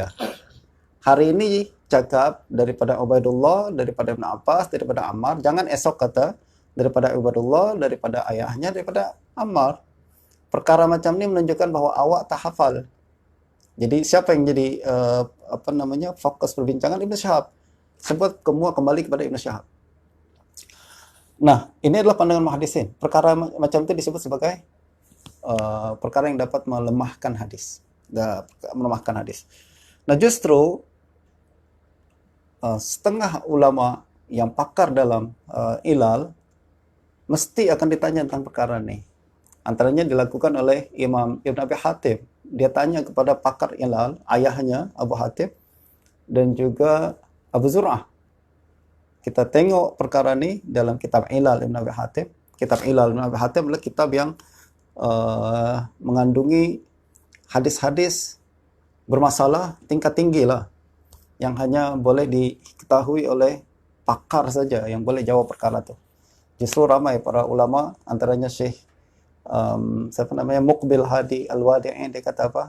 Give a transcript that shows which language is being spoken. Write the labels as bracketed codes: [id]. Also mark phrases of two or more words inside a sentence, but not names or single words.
[ms] Hari ini cakap daripada Ubaidullah, daripada Ibnu Abbas, daripada Ammar. Jangan esok kata daripada Ubaidullah, daripada ayahnya, daripada Ammar. Perkara macam ni menunjukkan bahawa awak tak hafal. Jadi siapa yang jadi fokus perbincangan? Ibnu Syihab. Sebut semua kembali kepada Ibnu Syihab. Nah, ini adalah pandangan muhaddisin. Perkara macam itu disebut sebagai perkara yang dapat melemahkan hadis. Nah, justru setengah ulama yang pakar dalam ilal mesti akan ditanya tentang perkara ini. Antaranya dilakukan oleh Imam Ibn Abi Hatim. Dia tanya kepada pakar ilal, ayahnya Abu Hatim, dan juga Abu Zur'ah. kita tengok perkara ni dalam kitab Ilal Ibn Abi Hatim. Kitab Ilal Ibn Abi Hatim adalah kitab yang mengandungi hadis-hadis bermasalah tingkat tinggi lah, yang hanya boleh diketahui oleh pakar saja yang boleh jawab perkara tu. Justru ramai para ulama, antaranya Syekh siapa namanya, Muqbil Hadi Al-Wadi'i, dia kata apa?